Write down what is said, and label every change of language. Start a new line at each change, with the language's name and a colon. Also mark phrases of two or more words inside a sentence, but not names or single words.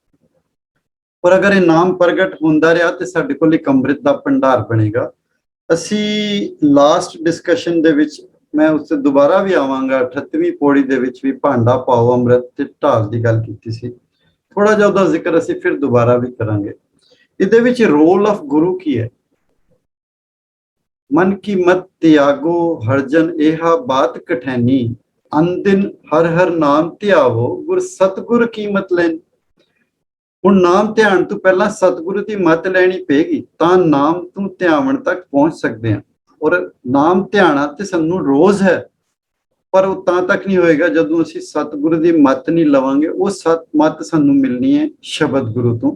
Punjabi: ਪਰ ਅਗਰ ਇਹ ਨਾਮ ਪ੍ਰਗਟ ਹੁੰਦਾ ਰਿਹਾ ਤੇ ਸਾਡੇ ਕੋਲ ਇੱਕ ਅੰਮ੍ਰਿਤ ਦਾ ਭੰਡਾਰ ਬਣੇਗਾ। ਅਸੀਂ
English: last discussion
Punjabi: ਦੇ ਵਿੱਚ, ਮੈਂ ਉਸ ਤੇ ਦੁਬਾਰਾ ਵੀ ਆਵਾਂਗਾ, 38ਵੀਂ ਪੌੜੀ ਦੇ ਵਿੱਚ ਵੀ ਭਾਂਡਾ ਪਾਓ ਅੰਮ੍ਰਿਤ ਤੇ ਢਾਲ ਦੀ ਗੱਲ ਕੀਤੀ ਸੀ। ਥੋੜਾ ਜਿਹਾ ਉਹਦਾ ਜ਼ਿਕਰ ਅਸੀਂ ਫਿਰ ਦੁਬਾਰਾ ਵੀ ਕਰਾਂਗੇ। ਇਹਦੇ ਵਿੱਚ
English: role of
Punjabi: ਗੁਰੂ ਕੀ ਹੈ? ਮਨ ਕੀ ਮਤ ਤਿਆਗੋ ਹਰਜਨ ਏਹਾ ਬਾਤ ਕਠੈਨੀ, ਅਨਦਿਨ ਹਰ ਹਰ ਨਾਮ ਧਿਆਵੋ ਗੁਰ ਸਤਗੁਰ ਕੀ ਮਤ ਲੈਨ। ਹੁਣ ਨਾਮ ਧਿਆਨ ਤੋਂ ਪਹਿਲਾਂ ਸਤਿਗੁਰੂ ਦੀ ਮਤ ਲੈਣੀ ਪਏਗੀ, ਤਾਂ ਨਾਮ ਤੋਂ ਧਿਆਵਣ ਤੱਕ ਪਹੁੰਚ ਸਕਦੇ ਹਾਂ। ਔਰ ਨਾਮ ਧਿਆਣਾ ਤੇ ਸਾਨੂੰ ਰੋਜ਼ ਹੈ, ਪਰ ਉਹ ਤਾਂ ਤੱਕ ਨਹੀਂ ਹੋਏਗਾ ਜਦੋਂ ਅਸੀਂ ਸਤਿਗੁਰੂ ਦੀ ਮਤ ਨਹੀਂ ਲਵਾਂਗੇ। ਉਹ ਸਤ ਮਤ ਸਾਨੂੰ ਮਿਲਣੀ ਹੈ ਸ਼ਬਦ ਗੁਰੂ ਤੋਂ।